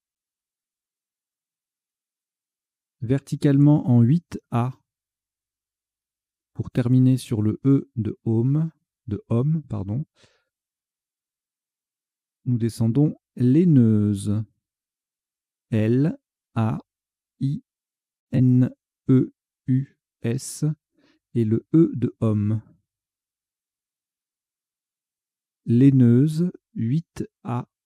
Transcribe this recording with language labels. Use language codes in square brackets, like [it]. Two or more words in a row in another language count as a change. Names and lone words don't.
[fr] Verticalement en 8A. Pour terminer sur le E de homme, pardon. Nous descendons laineuse. L-A-I-N-E-U-S et le E de homme. Laineuse, 8A.